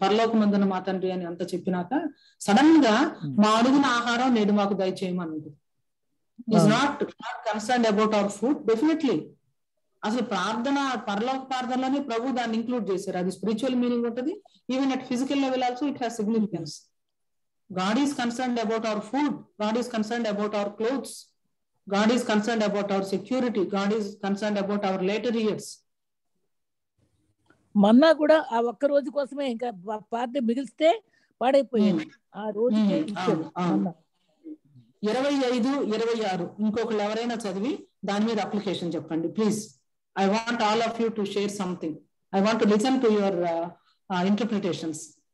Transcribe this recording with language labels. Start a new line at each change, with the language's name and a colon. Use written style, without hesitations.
Telugu: పరలోకమందున మా తండ్రి అని అంత చెప్పినాక సడన్ గా మా అడుగున ఆహారం నేడు మాకు దయచేయమని
English: Is not concerned about our food.
Telugu: Definitely అసలు ప్రార్థన, పరలోక ప్రార్థనలోనే ప్రభు దాన్ని ఇంక్లూడ్ చేశారు. అది స్పిరిచువల్ మీనింగ్ ఉంటుంది.
English: Even at physical level also it has significance. God is concerned about our food, God is concerned about our clothes, God is concerned about our security, God is concerned about our later years.
Telugu: మన్నా కూడా ఆ ఒక్క రోజు కోసమే, ఇంకా party మిగిలిస్తే పాడైపోయింది ఆ రోజుకే ఇచ్చాడు. 25-26 ఇంకొకళ్ళు ఎవరైనా చదివి దాని మీద అప్లికేషన్ చెప్పండి please.
English: I want all of you to share something. I want to listen to your interpretations.